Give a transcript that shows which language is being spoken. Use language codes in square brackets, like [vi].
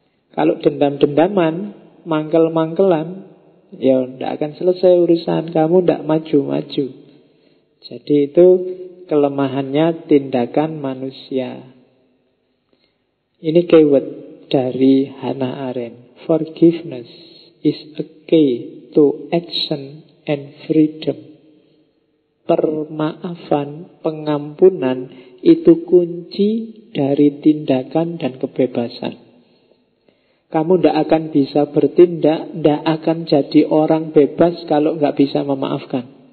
[id] Kalau dendam-dendaman, mangkel-mangkelan, ya tidak akan selesai urusan, kamu tidak maju-maju. Jadi itu kelemahannya tindakan manusia. Ini keyword dari Hannah Arendt. [en] Forgiveness is a key to action and freedom. [id] Permaafan, pengampunan itu kunci dari tindakan dan kebebasan. Kamu tidak akan bisa bertindak, tidak akan jadi orang bebas kalau nggak bisa memaafkan.